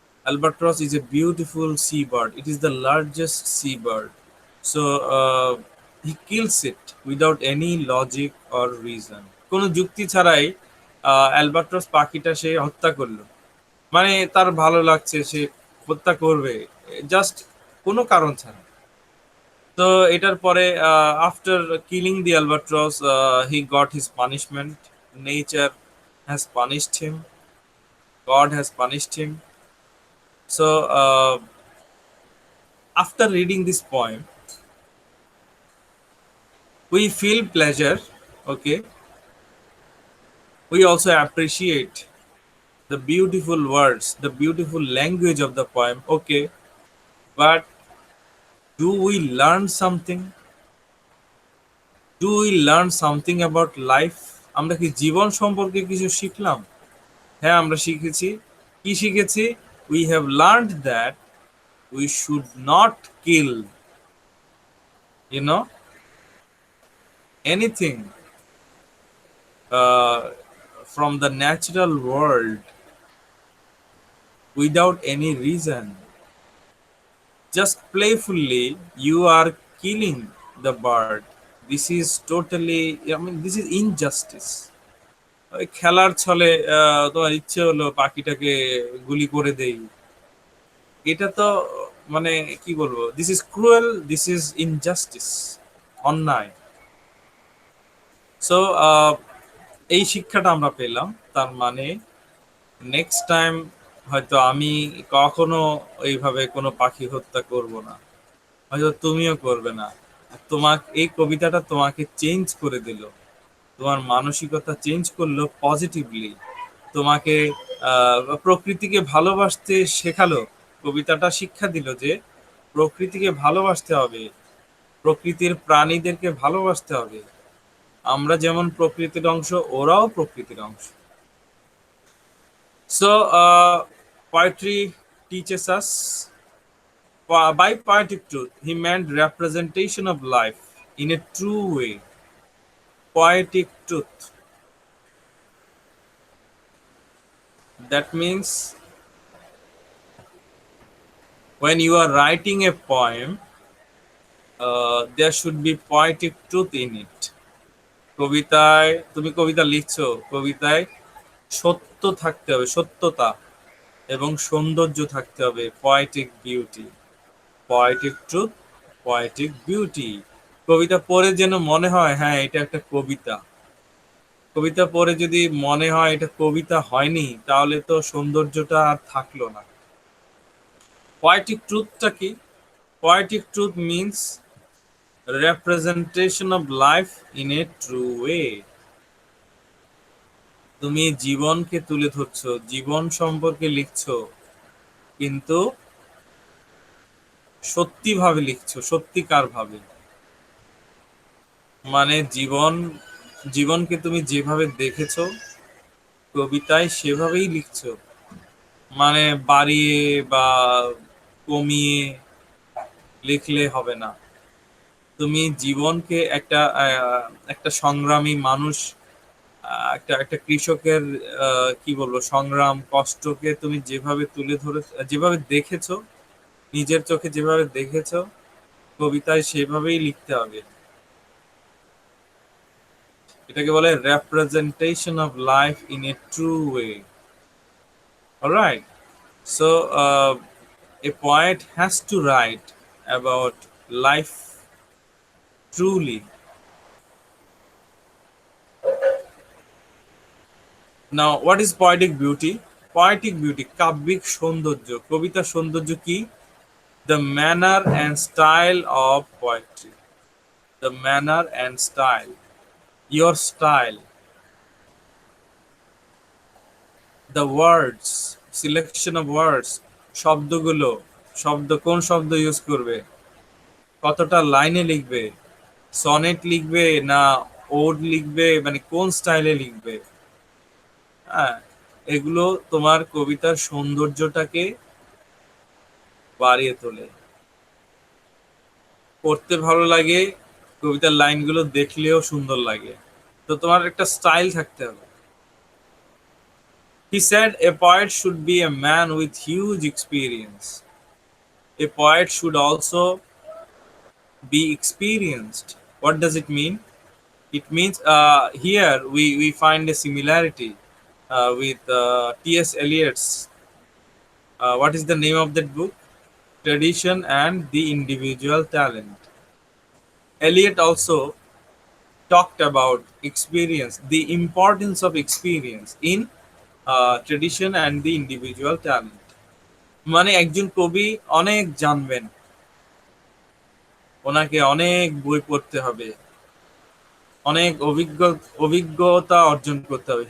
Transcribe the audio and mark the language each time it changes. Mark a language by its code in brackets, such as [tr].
[en] Albatross is a beautiful seabird. It is the largest seabird. So he kills it without any logic or reason. [bn] কোনো যুক্তি ছাড়াই Albatross পাখিটা সে হত্যা করলো। মানে তার ভালো লাগছে, সে হত্যা করবে, জাস্ট কোনো কারণ ছাড়া। তো এটার পরে [en] After killing the albatross he got his punishment. Nature has punished him, God has punished him. So after reading this poem, we feel pleasure, okay. We also appreciate the beautiful words, the beautiful language of the poem, okay. But do we learn something? Do we learn something about life? [bn] আমরা কি জীবন সম্পর্কে কিছু শিখলাম? হ্যাঁ, আমরা শিখেছি। কি শিখেছি? [en] We have learned that we should not kill, you know, anything uh, from the natural world without any reason. Just playfully, you are killing the bird. This is totally, I mean, this is injustice. [bn] ওই খেলার ছলে তোমার ইচ্ছে হলো পাখিটাকে গুলি করে দেই, এটা তো মানে কি বলবো, [en] this is cruel, this is injustice, [bn] অন্যায়। সো এই শিক্ষাটা আমরা পেলাম, তার মানে [en] next time [bn] হয়তো আমি কখনো এইভাবে কোনো পাখি হত্যা করব না, হয়তো তুমিও করবে না। তোমাকে এই কবিতাটা তোমাকে চেঞ্জ করে দিল, তোমার মানসিকতা চেঞ্জ করলো পজিটিভলি, তোমাকে প্রকৃতিকে ভালোবাসতে শেখালো। কবিতাটা শিক্ষা দিল যে প্রকৃতিকে ভালোবাসতে হবে, প্রকৃতির প্রাণীদেরকে ভালোবাসতে হবে। আমরা যেমন প্রকৃতির অংশ, ওরাও প্রকৃতির অংশ। [en] So poetry teaches us, by poetic truth he meant representation of life in a true way. Poetic truth, that means when you are writing a poem, there should be poetic truth in it. [bn] কবিতায় তুমি কবিতা লিখছো, কবিতায় সত্য থাকতে হবে, সত্যতা এবং সৌন্দর্য থাকতে হবে, [en] Poetic beauty, poetic truth, poetic beauty. [bn] কবিতা পড়ে যেন মনে হয় হ্যাঁ এটা একটা কবিতা। কবিতা পড়ে যদি মনে হয় এটা কবিতা হয়নি, তাহলে তো সৌন্দর্যটা আর থাকলো না। পয়েটিক ট্রুথটা কি? [en] Poetic truth means representation of life in a true way. [bn] তুমি জীবনকে তুলে ধরছো, জীবন সম্পর্কে লিখছো, কিন্তু সত্যি ভাবে লিখছো, সত্যিকার ভাবে। মানে জীবনকে তুমি যেভাবে দেখেছো কবিতায় সেভাবেই লিখছো, মানে বাড়িয়ে বা কমিয়ে লিখলে হবে না। তুমি জীবনকে একটা সংগ্রামী মানুষ, একটা একটা কৃষকের কি বলবো সংগ্রাম কষ্টকে তুমি যেভাবে তুলে ধরে, যেভাবে দেখেছো, নিজের চোখে যেভাবে দেখেছো, কবিতায় সেভাবেই লিখতে হবে। এটাকে বলে [en] representation of life in a true way. Alright, so a poet has to write about life truly. Now what is poetic beauty? Poetic beauty, [bn] কাব্যিক সৌন্দর্য, কবিতার সৌন্দর্য কি? [en] The manner and style of poetry. The manner and style, your style, the words, selection of words, [bn] শব্দগুলো, কোন শব্দ use করবে, কতটা লাইনে লিখবে, সনেট লিখবে না ওড লিখবে, মানে কোন স্টাইলে লিখবে। হ্যাঁ, এগুলো তোমার কবিতার সৌন্দর্যটাকে বাড়িয়ে তোলে, পড়তে ভালো লাগে, কবিতার লাইনগুলো দেখলেও সুন্দর লাগে। তো তোমার একটা স্টাইল থাকতে হবে। [en] He said a poet should be a man with huge experience. A poet should also be experienced. What does it mean? It means here we find a similarity with T.S. Eliot's. What is the name of that book? Tradition and the Individual Talent. Eliot also talked about experience, the importance of experience in tradition and the individual talent. [bn] মানে একজন কবি অনেক জানবেন, ওনাকে অনেক বই পড়তে হবে, অনেক অভিজ্ঞতা অর্জন করতে হবে।